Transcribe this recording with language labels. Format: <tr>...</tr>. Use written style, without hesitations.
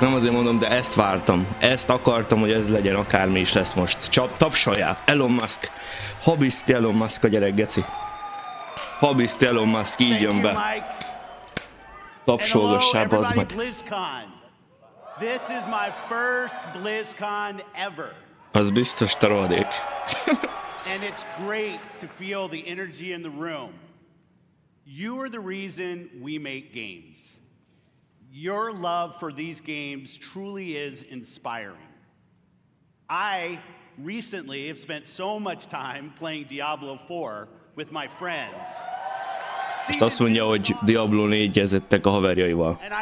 <hu>Nem azért mondom, de ezt vártam. Ezt akartam, hogy ez legyen, akármi is lesz most. Tapsoljál. Elon Musk. Habiszti Elon Musk a gyerek, geci. Habiszti Elon Musk, így jön be. Tapsolgassál, bazd meg.</hu> <en>This is my first BlizzCon ever.</en> <hu>Az biztos, te rohadék.</hu> <en>And it's great to feel the energy in the room. You are the reason we make games. Your love for these games truly is inspiring. I recently have spent so much time playing Diablo IV with my friends.</en> <hu>Most azt mondja, hogy Diablo 4-ezettek a haverjaival.</hu>